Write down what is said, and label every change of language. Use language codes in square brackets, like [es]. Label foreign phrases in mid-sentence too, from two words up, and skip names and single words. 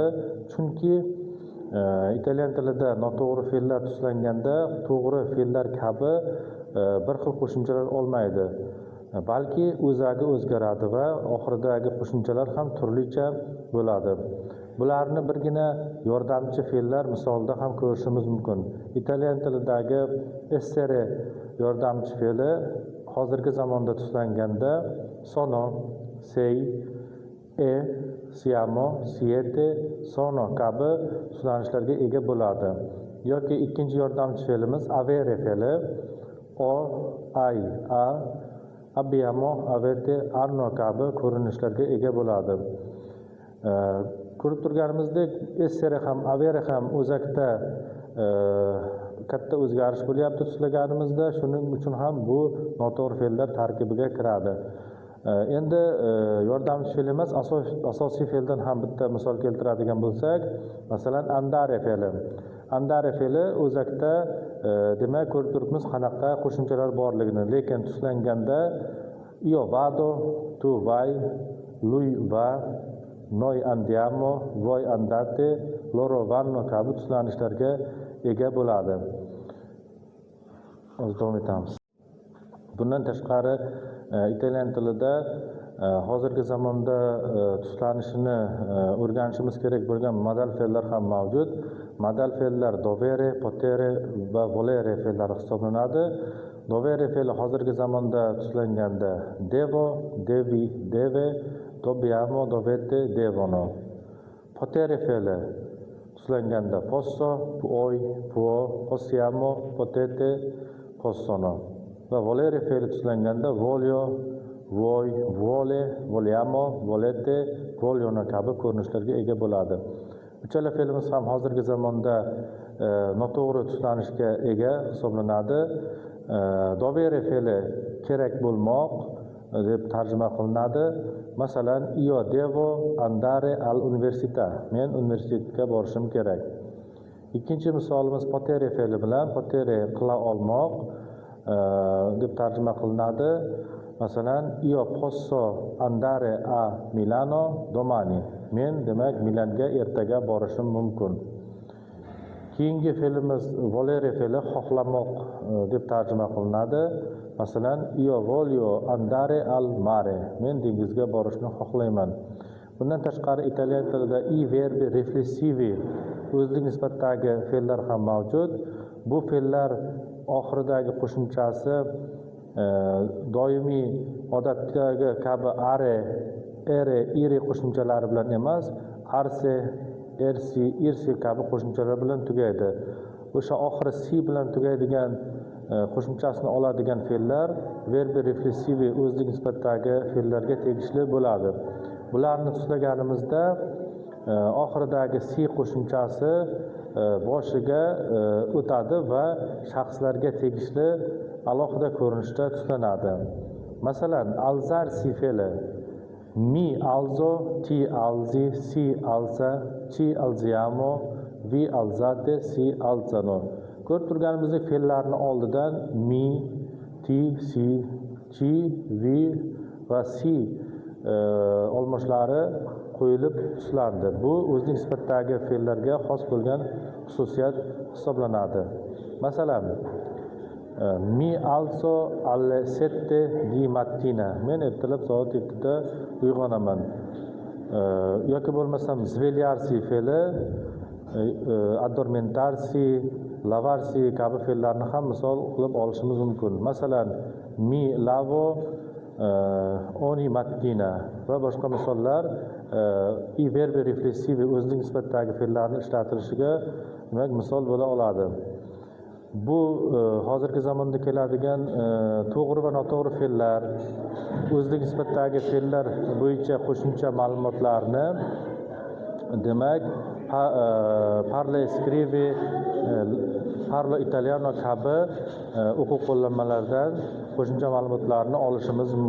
[uz] Chunki italyan tilida noto'g'ri fe'llar tuslanganda to'g'ri fe'llar kabi bir xil qo'shimchalar olmaydi, balki o'zagi o'zgaradi va oxiridagi qo'shimchalar ham turlicha bo'ladi. Bularni birgina yordamchi fe'llar misolida ham ko'rishimiz mumkin. Italyan tilidagi essere yordamchi fe'li hozirgi zamonda tuslanganda [it] sono, sei, e, siamo, siete, sono [uz] kabi tuslanishlarga ega bo'ladi. Yoki ikkinchi yordamchi fe'limiz avere fe'li [it] o, ai, a, abbiamo, avete, hanno [uz] kabi ko'rinishlarga ega bo'ladi. Ko'rib turganimizdek, essere ham, avere ham o'zakda katta o'zgarish bo'lyapti tuslaganimizda, shuning uchun ham bu noto'g'ri fe'llar tarkibiga kiradi. Endi yordamchi fe'l emas, asosiy fe'ldan ham bitta misol keltiradigan bo'lsak, masalan andare fe'li. Andare fe'li o'zakda demak ko'rib turibmiz qanaqa qo'shimchalar borligini, lekin tuslanganda [it] io vado, tu vai, lui va, noi andiamo, voi andate, loro vanno [uz] kabi tuslanishlarga ega bo'ladi. Davom etamiz. Bundan tashqari italyan tilida hozirgi zamonda tuslanishini o'rganishimiz kerak bo'lgan modal fe'llar ham mavjud. Modal fe'llar [it] dovere, potere [uz] va volere fe'llari hisoblanadi. [it] Dovere [uz] fe'li hozirgi zamonda tuslanganda [it] devo, devi, deve, dobbiamo, dovete, devono. Potere [uz] fe'li tuslanganda [it] posso, puoi, può, possiamo, potete, possono. [uz] Va volere fe'li tuslanganda [it] voglio, vuoi, vuole, vogliamo, volete, vogliono [uz] kabi ko'rinishlarga ega bo'ladi. Uchala fe'limiz ham hozirgi zamonda noto'g'ri tuslanishga ega hisoblanadi. Dovere fe'li kerak bo'lmoq deb tarjima qilinadi. Masalan, [it] io devo andare al università. [uz] Men universitetga borishim kerak. Ikkinchi misolimiz potere fe'li bilan potere qila olmoq deb tarjima qilinadi. Masalan, [it] io posso andare a Milano domani. [uz] Men demak Milanga ertaga borishim mumkin. Keyingi fe'limiz volere fe'li xohlamoq deb tarjima qilinadi. Masalan, [it] io voglio andare al mare. [uz] Men dengizga borishni xohlayman. Bundan tashqari italyan tilida [it] i verbi riflessivi [uz] o'zlik nisbatdagi fe'llar ham mavjud. Bu fe'llar oxiridagi qo'shimchasi doimiy odatdagi kabi [it] are, ere, iri [uz] qo'shimchalari bilan emas, [it] arse, ersi, irsi [uz] kabi qo'shimchalar bilan tugaydi. O'sha oxiri si bilan tugaydigan qo'shimchasini oladigan fe'llar [it] verbi riflessivi [uz] o'zlik nisbatdagi fe'llarga tegishli bo'ladi. Bularni tuslaganimizda oxiridagi si qo'shimchasi boshiga o'tadi va shaxslarga tegishli alohida ko'rinishda tuslanadi. [it] Masalan, alzarsi fe'li mi alzo, ti alzi, si alza, ci alziamo, vi alzate, si alzano. [uz] Ko'rib turganimizdek fe'llarni oldidan [it] mi, ti, si, chi, vi [uz] va si olmoshlari qo'yilib tuslandi. Bu o'zlik nisbatdagi fe'llarga xos bo'lgan xususiyat hisoblanadi. Masalan, [it] mi alzo alle 7 di mattina. [uz] Men ertalab soat 7 da uyg'onaman. Yoki bo'lmasam svegliarsi fe'li [it] addormentarsi, lavarsi [uz] kabi fe'llarni ham misol qilib olishimiz mumkin. Masalan, [it] mi lavo ogni mattina [uz] va boshqa misollar [it] i verbi riflessivi [uz] o'zlik nisbatdagi fe'llarni ishlatilishiga demak misol bo'la oladi. Bu hozirgi zamonda keladigan to'g'ri va noto'g'ri fe'llar, o'zlik nisbatdagi fe'llar bo'yicha qo'shimcha ma'lumotlarni demak [it] parla scrivi, parlo italiano [uz] kabi o'quv qo'llanmalaridan qo'shimcha ma'lumotlarni olishimiz mumkin.